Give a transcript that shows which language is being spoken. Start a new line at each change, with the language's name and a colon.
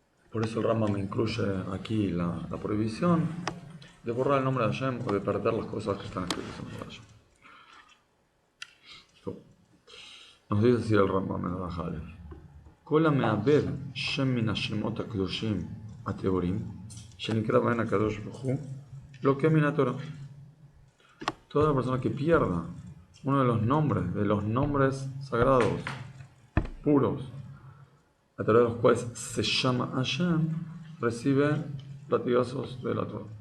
Spanish: Por eso el Rambam incluye aquí la prohibición de borrar el nombre de Hashem o de perder las cosas que están escritas en el nombre de Hashem. Nos dice así el Rambam en el Rajales:
Hebrew: כל המאבד שם מן השמות הקדושים הטהורים שנקרא בהן הקדוש ברוך הוא לוקה מן התורה.
Spanish: Toda persona que pierda uno de los nombres sagrados, puros, a través de los cuales se llama Hashem, recibe latigazos de la Torah.